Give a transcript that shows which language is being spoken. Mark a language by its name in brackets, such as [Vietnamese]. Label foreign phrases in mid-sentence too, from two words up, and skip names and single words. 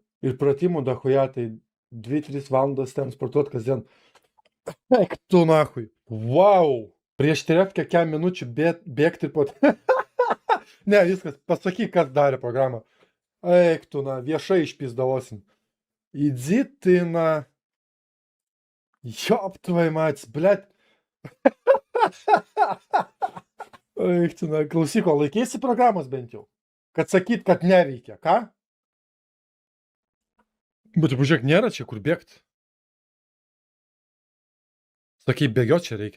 [Lithuanian] Ir pratimų dahuja, tai 2-3 valandas ten sportuot kasdien. Eik tu nahui. Wow. Prieš 3-4 minučių bėgti po... Ne, viskas. Pasakyk, kas darė programą. Eik tu na, viešai išpizdavosim. [Russian] Įdzi ты на... Ёб твою мать, блядь. [Lithuanian] Eik tu na, klausyk, o laikėsi programos bent jau? Kad sakyt, kad neveikia, ką? Bet tai pažiūrėk, nėra čia kur bėgti. Sakai, bėgiot čia reikia.